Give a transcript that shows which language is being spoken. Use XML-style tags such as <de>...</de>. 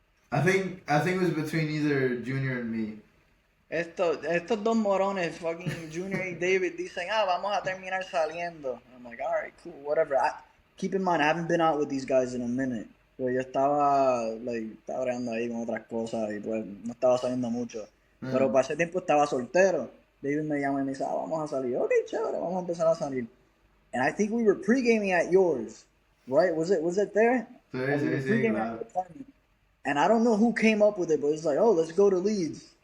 <en>I think it was between either Junior and me.</en> <es>Estos dos morones, fucking Junior y David, dicen, vamos a terminar saliendo.</es> <en>I'm like, all right, cool, whatever. Keep in mind, I haven't been out with these guys in a minute.</en> <es>Pero yo estaba bregando ahí con otras cosas y pues no estaba saliendo mucho. Pero para ese tiempo estaba soltero. David me llama y me dice, vamos a salir. Ok, chévere, vamos a empezar a salir.</es> <en>And I think we were pre-gaming at yours, right? Was it there?</en> <es>Sí,</es> <en>And we were</en> <es>sí, sí,</es> <en>pre-gaming at</en> <es>claro.</es> <en>your apartment. And I don't know who came up with it, but it's like, oh, let's go to Leeds.</en>